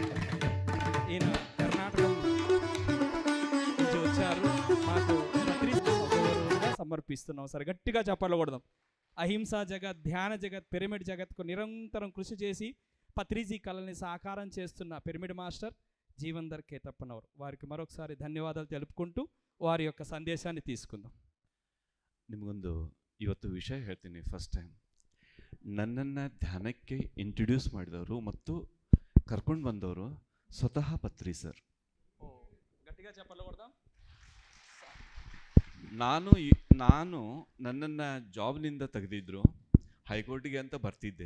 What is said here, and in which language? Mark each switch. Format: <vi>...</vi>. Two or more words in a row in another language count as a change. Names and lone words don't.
<te>ఈయన కర్ణాటక నుంచి వచ్చారు, మాకు సగౌరవంగా సమర్పిస్తున్నాం. సరే గట్టిగా చప్పట్లు కొడదాం. అహింసా జగత్, ధ్యాన జగత్, పిరమిడ్ జగత్కు నిరంతరం కృషి చేసి పత్రిజీ కళల్ని సాకారం చేస్తున్న పిరమిడ్ మాస్టర్ జీవన్ధర్ కేతప్పనవర్ వారికి మరొకసారి ధన్యవాదాలు తెలుపుకుంటూ వారి యొక్క ಸಂದೇಶಾన్ని తీసుకుందాం.</te> <kn>ನಿಮಗೊಂದು ಇವತ್ತು ವಿಷಯ ಹೇಳ್ತೀನಿ.</kn> <en>first time</en> <kn>ನನ್ನನ್ನು ಧ್ಯಾನಕ್ಕೆ ಇಂಟ್ರೊಡ್ಯೂಸ್ ಮಾಡಿದವರು ಮತ್ತು ಕರ್ಕೊಂಡು ಬಂದವರು ಸ್ವತಃ ಪತ್ರಿ ಸರ್.</kn> <te>గట్టిగా చప్పల కొడ్దాం.</te> <kn>ನಾನು ನನ್ನನ್ನು ಜಾಬ್ನಿಂದ ತೆಗೆದಿದ್ರು, ಹೈಕೋರ್ಟಿಗೆ ಅಂತ ಬರ್ತಿದ್ದೆ.</kn>